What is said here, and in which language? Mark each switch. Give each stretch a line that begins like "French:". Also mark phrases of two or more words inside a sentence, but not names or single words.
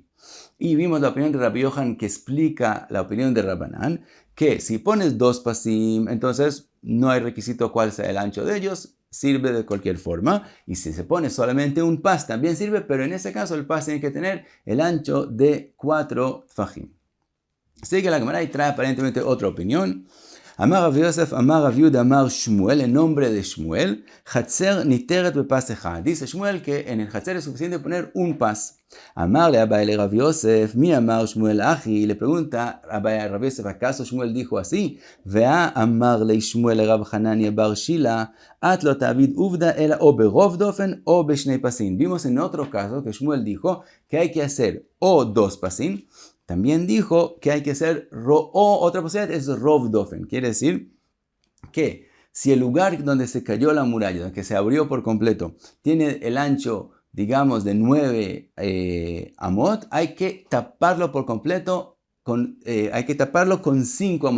Spanish: Y vimos la opinión de Rabbi Yochanan que explica la opinión de Rabbanan, que si pones 2 pasim, entonces no hay requisito cuál sea el ancho de ellos, sirve de cualquier forma. Y si se pone solamente un pas, también sirve, pero en ese caso el pas tiene que tener el ancho de 4 tfajim. Sigue la Gemara y trae aparentemente otra opinión.
Aramaic: אמר רב יוסף אמר רב יהודה אמר שמואל,
Spanish: en nombre de
Hebrew: Shmuel, חצר ניתרת בפס אחד.
Spanish: Dice Shmuel que en el Chatzer es suficiente poner un pas.
Aramaic: אמר ליה אביי לרב יוסף מי אמר שמואל הכי,
Spanish: le pregunta Abai a Rav Yosef, ¿acaso Shmuel dijo así?
Aramaic: והא אמר ליה שמואל רב חנניה בר שילא את לא תעביד עובדא אלא או ברוב דופן או בשני פסים.
Spanish: Vimos en otro caso que Shmuel dijo que hay que hacer o 2 pasim. También dijo que hay que hacer o otra posibilidad es
Hebrew: רוב דופן.
Spanish: Quiere decir que si el lugar donde se cayó la muralla, donde se abrió por completo, tiene el ancho, digamos, de 9 amot, hay que taparlo por completo, hay que taparlo con 5 amot.